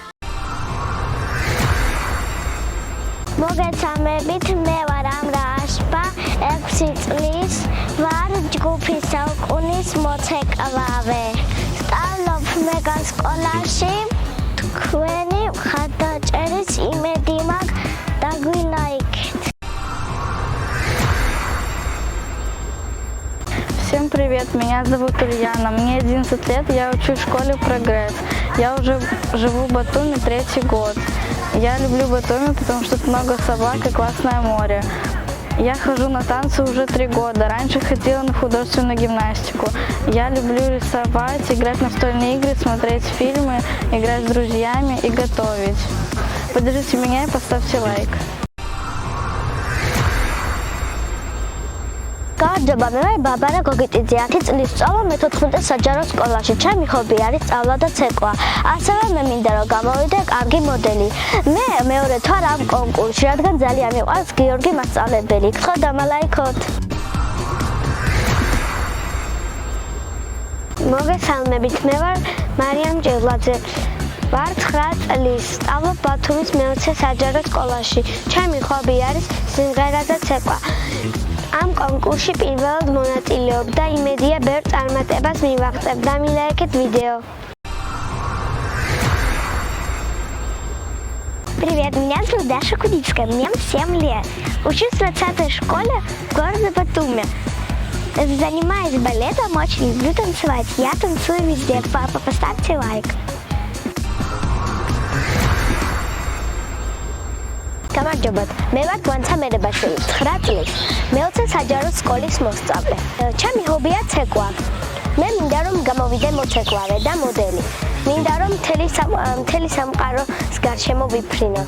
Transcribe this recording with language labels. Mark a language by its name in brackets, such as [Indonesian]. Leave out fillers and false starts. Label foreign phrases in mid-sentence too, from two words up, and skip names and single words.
[Georgian] მოგესალმებით, მე ვარ ამრა აშპა, 6 წლის ვარ ჯგუფის საუკუნის მოცეკვავე. სწავლობ მეგას სკოლაში, თქვენი მხარდაჭერის იმედი მაქვს და გვილაიქეთ. [Russian] Всем привет, меня зовут Ульяна, мне 11 лет, я учусь в школе «Прогресс». Я уже живу в Батуми 3-й год. Я люблю Батуми, потому что тут много собак и классное море. Я хожу на танцы уже 3 года, раньше ходила на художественную гимнастику. Я люблю рисовать, играть в настольные игры, смотреть фильмы, играть с друзьями и готовить. Поддержите меня и поставьте лайк. [Georgian] Გამარჯობა, მე ვარ ბაბარა გოგიტიძე, 10 წლის სწავლობ მე-14 საჯარო სკოლაში. ჩემი ჰობი არის სწავლა და ცეკვა. ასევე მე მინდა რომ გამოვიდე კარგი მოდელი. მე მეორე თვარ ამ კონკურსში, რადგან ძალიან მიყვარს გიორგი მასწავლებელი. გთხოვ დამალაიქოთ. მოგესალმებით, მე ვარ მარიამ ჭევლაძე. ვარ 9 წლის, სწავლობ ბათუმის მე-20 საჯარო სკოლაში. ჩემი ჰობი არის სიმღერა და ცეკვა. ამ კონკურსში პირველად მონაწილეობ და იმედია ბევრ წარმატებას მივაღწევ. დამილაიქეთ видео. [Russian] Привет, меня зовут Даша Кудицкая, мне 7 лет. Учусь в 20-й школе города Батуми. Занимаюсь балетом, очень люблю танцевать. Я танцую везде. Папа, поставьте лайк. [Georgian] გამარჯობათ, მე ვარ გვანცა მერებაშვილი, 9 წლის. მე-20 საჯარო სკოლის მოსწავლე. ჩემი ჰობია ცეკვა. მე მინდა რომ გამოვიდე მოცეკვავე და მოდელი. მინდა რომ მთელი სამყაროს გარშემო ვიფრინო.